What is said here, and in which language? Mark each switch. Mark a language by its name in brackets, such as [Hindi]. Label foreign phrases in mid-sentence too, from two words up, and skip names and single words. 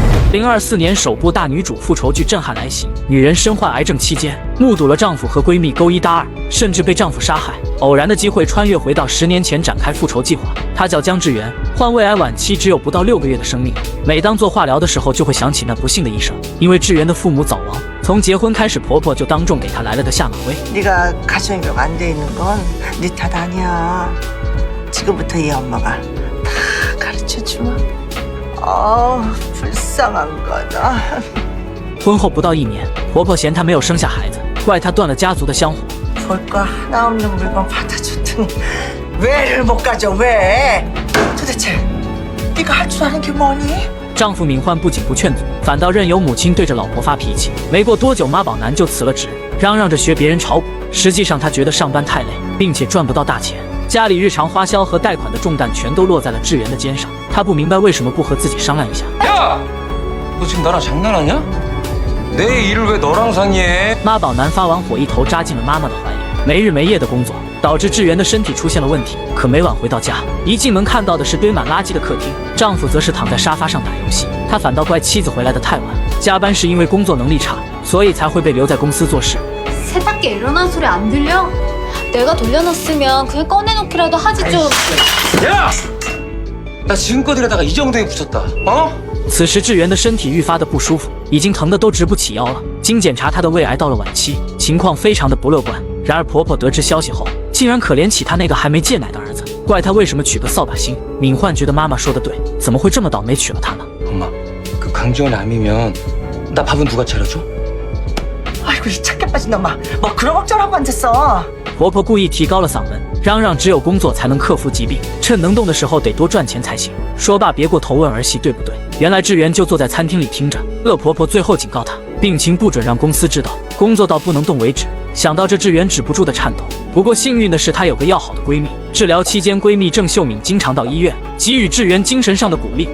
[Chinese] 2024 年首部大女主复仇剧震撼来袭，女人身患癌症期间，目睹了丈夫和闺蜜勾一搭二，甚至被丈夫杀害。偶然的机会穿越回到10年前展开复仇计划。她叫姜志源，患胃癌晚期，只有不到6个月的生命。每当做化疗的时候，就会想起那不幸的一生。因为志源的父母早亡，从结婚开始，婆婆就当众给她来了个下马威。 [Korean] 네가 가정교육 안 돼 있는 건 네 탓 아니야. 지금부터 이 엄마가 다 가르쳐주마. 불쌍한 거다. [Chinese] 婚后不到1年，婆婆嫌她没有生下孩子，怪她断了家族的香火。 [Korean] 볼 거 하나 없는 물건 받아줬더니 왜를 못 가져 왜? 도대체 네가 할 줄 아는 게 뭐니? [Chinese] 丈夫敏焕不仅不劝阻，反倒任由母亲对着老婆发脾气。没过多久，妈宝男就辞了职，嚷嚷着学别人炒股。实际上他觉得上班太累，并且赚不到大钱，家里日常花销和贷款的重担全都落在了志源的肩上。他不明白为什么不和自己商量一下。 [Korean] 야! 너 지금 나랑 장난하냐? 내 일을 왜 너랑 상의해? [Chinese] 妈宝男发完火，一头扎进了妈妈的怀里，没日没夜的工作，导致志源的身体出现了问题。可每晚回到家，一进门看到的是堆满垃圾的客厅，丈夫则是躺在沙发上打游戏。他反倒怪妻子回来的太晚，加班是因为工作能力差，所以才会被留在公司做事。 [Korean] 세탁기 일어난 소리 안 들려? 내가 돌려놨으면 그냥 꺼내놓기라도 하지 좀. 야! 나 지금껏 일하다가 이 정도에 붙였다. 어? [Chinese] 此时志源的身体愈发的不舒服，已经疼得都直不起腰了。经检查，她的胃癌到了晚期，情况非常的不乐观。然而婆婆得知消息后，竟然可怜起她那个还没戒奶的儿子，怪他为什么娶个扫把星。敏焕觉得妈妈说的对，怎么会这么倒霉娶了他呢？ [Korean] 엄마, 그 강지원 암이면 나 밥은 누가 차려줘? 아이고 이 착해 빠진 놈아 뭐 그런 걱정하고 앉았어. [Chinese] 婆婆故意提高了嗓门，嚷嚷只有工作才能克服疾病，趁能动的时候得多赚钱才行。说罢，别过头问儿媳对不对。原来志源就坐在餐厅里听着，恶婆婆最后警告她，病情不准让公司知道，工作到不能动为止。想到这，志源止不住的颤抖。不过幸运的是，她有个要好的闺蜜，治疗期间闺蜜郑秀敏经常到医院给予志源精神上的鼓励。